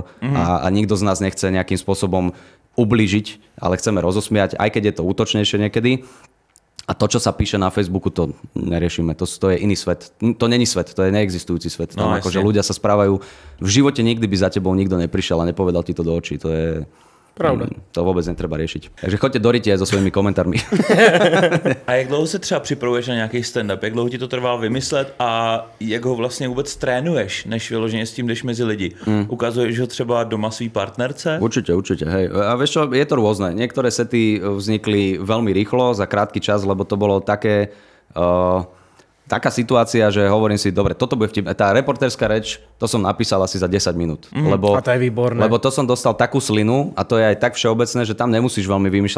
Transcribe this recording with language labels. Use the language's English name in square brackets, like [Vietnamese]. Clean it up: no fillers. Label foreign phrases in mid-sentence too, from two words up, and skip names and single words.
[Slovak] A nikto z nás nechce nejakým spôsobom ublížiť, ale chceme rozosmiať, aj keď je to útočnejšie niekedy. A to, čo sa píše na Facebooku, to neriešime. To je iný svet. To není svet, to je neexistujúci svet. Tam akože ľudia sa správajú. V živote nikdy by za tebou nikto neprišiel a nepovedal ti to do očí. To je... Pravda. To vůbec netreba řešit. Takže choďte do rytě so svými komentármi. [Czech] A jak dlouho se třeba připravuješ na nějaký stand-up? Jak dlouho ti to trvá vymyslet a jak ho vlastně vůbec trénuješ, než vyloženě s tím jdeš mezi lidi? Ukazuješ ho třeba doma svý partnerce? [Slovak] Určite, hej. A vieš čo, je to rôzne. Niektoré sety vznikli veľmi rýchlo, za krátky čas, lebo to bolo také... taká situácia, že hovorím si, dobre, toto bude vtip. Tá reportérska reč, to som napísal asi za 10 minút. A to je výborné. Lebo to som dostal takú slinu a to je aj tak všeobecné, že tam nemusíš veľmi vymýšľať.